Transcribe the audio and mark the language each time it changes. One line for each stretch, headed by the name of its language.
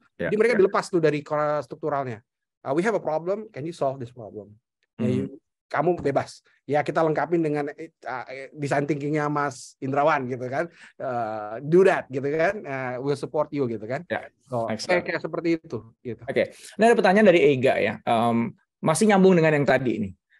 Indonesian: Jadi mereka dilepas tuh dari strukturalnya.
English: We have a problem, can you solve this problem?
Indonesian: Kamu bebas. Ya kita lengkapin dengan design thinkingnya Mas Indrawan gitu kan.
English: Do that
Indonesian: gitu kan.
English: We'll support you
Indonesian: gitu kan. Kayak seperti itu. Gitu. Oke. Ini ada pertanyaan dari Ega ya. Masih nyambung dengan yang tadi nih.